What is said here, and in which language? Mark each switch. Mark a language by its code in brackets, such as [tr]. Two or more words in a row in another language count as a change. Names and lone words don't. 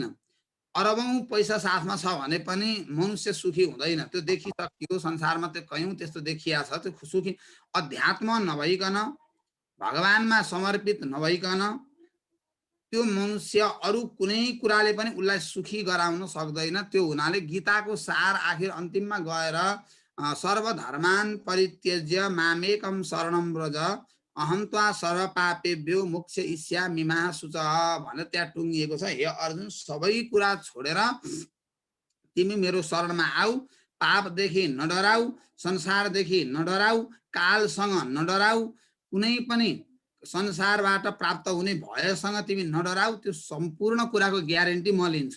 [ne] अरबौं पैसा साथमा छ भने पनि मनुष्य सुखी हुँदैन, त्यो देखिसकियो संसारमा। त्यो कयौं त्यस्तो देखिया छ। त्यो सुखी अध्यात्म नभइकन, भगवानमा समर्पित नभइकन त्यो मनुष्य अरु कुनै कुराले पनि उसलाई सुखी गराउन सक्दैन। त्यो हुनाले गीताको सार आखिर अन्तिममा गएर [sa] सर्वधर्मान् परित्यज्य मामेकं शरणं व्रज अहं त्वा सर्व पापेभ्यो मोक्षयिष्यामि मा शुचः [ne] भनेर त्यहाँ टुङ्गिएको छ। हे अर्जुन, सबै कुरा छोडेर तिमी मेरो शरणमा आऊ, पापदेखि नडराऊ, संसारदेखि नडराऊ, कालसँग नडराऊ, कुनै पनि संसारबाट प्राप्त हुने भयसँग तिमी नडराऊ, त्यो सम्पूर्ण कुराको ग्यारेन्टी म लिन्छु।